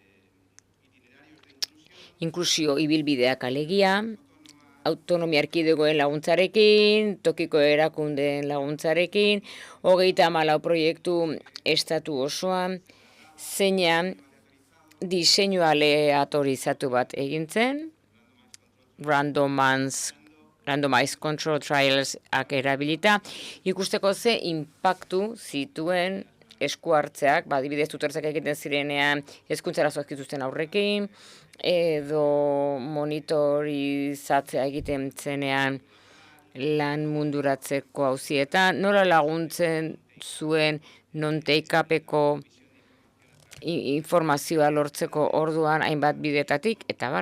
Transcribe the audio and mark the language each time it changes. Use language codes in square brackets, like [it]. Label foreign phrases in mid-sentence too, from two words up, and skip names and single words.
[eu] inklusio ibilbideak alegia, autonomia erkidegoen laguntzarekin, tokiko erakundeen laguntzarekin, 34 proiektu estatu osoan, zeinan diseinu aleatorizatu bat egintzen, [en] randomized control trials [eu] erabilita, ikusteko ze inpaktu zituen esku hartzeak, adibidez tutoretzak egiten zirenean hezkuntza arazoak dituzten aurrekin, edo monitorizatzea egiten zenean lan munduratzeko auzietan, nola laguntzen zuen non-take-upeko informazioa lortzeko orduan hainbat bidetatik, eta bar.